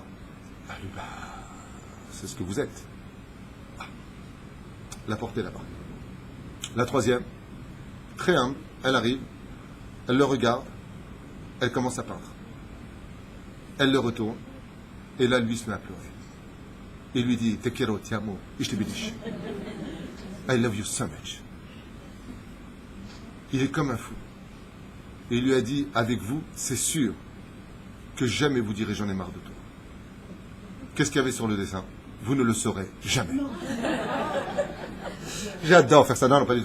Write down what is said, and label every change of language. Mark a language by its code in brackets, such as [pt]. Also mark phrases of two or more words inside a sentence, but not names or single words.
[fr] Elle lui dit, bah, c'est ce que vous êtes. Ah. La porte est là-bas. La 3e, très humble, elle arrive, elle le regarde, elle commence à peindre. Elle le retourne, et là, lui se met à pleurer. Il lui dit, [es] te quiero, [it] ti amo, ich te bidish. [en] I love you so much. [fr] Il est comme un fou. Et il lui a dit, avec vous, c'est sûr que jamais vous direz j'en ai marre de toi. Qu'est-ce qu'il y avait sur le dessin? Vous ne le saurez jamais. J'adore faire ça. Non, pas du tout.